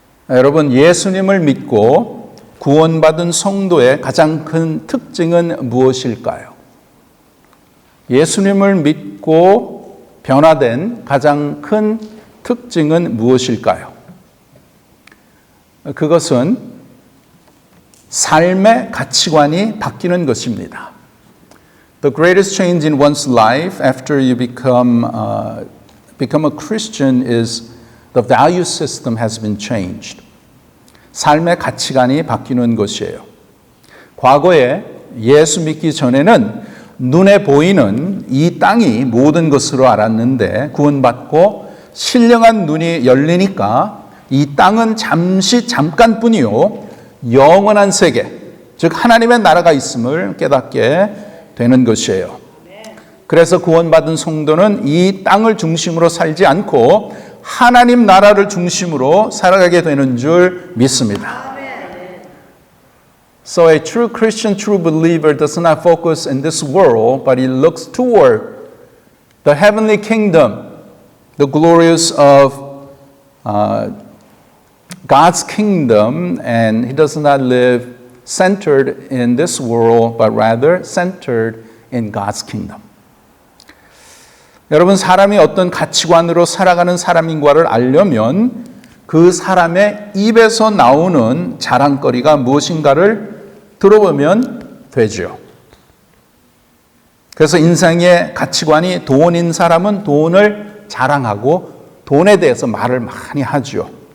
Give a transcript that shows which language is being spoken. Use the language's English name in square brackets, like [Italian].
[Korean] 여러분, 예수님을 믿고 구원받은 성도의 가장 큰 특징은 무엇일까요? 예수님을 믿고 변화된 가장 큰 특징은 무엇일까요? 그것은 삶의 가치관이 바뀌는 것입니다. [English] The greatest change in one's life after you become a Christian is the value system has been changed. [Korean] 삶의 가치관이 바뀌는 것이에요. 과거에 예수 믿기 전에는 눈에 보이는 이 땅이 모든 것으로 알았는데 구원받고 신령한 눈이 열리니까 이 땅은 잠깐뿐이요 영원한 세계, 즉 하나님의 나라가 있음을 깨닫게 되는 것이에요. 그래서 구원받은 성도는 이 땅을 중심으로 살지 않고 하나님 나라를 중심으로 살아가게 되는 줄 믿습니다. [English] So a true Christian, true believer does not focus in this world, but he looks toward the heavenly kingdom, the glorious of God's kingdom, and he does not live centered in this world, but rather centered in God's kingdom. [Korean] 여러분, 사람이 어떤 가치관으로 살아가는 사람인가를 알려면 그 사람의 입에서 나오는 자랑거리가 무엇인가를 들어보면 되죠. 그래서 인생의 가치관이 돈인 사람은 돈을 자랑하고 돈에 대해서 말을 많이 하죠.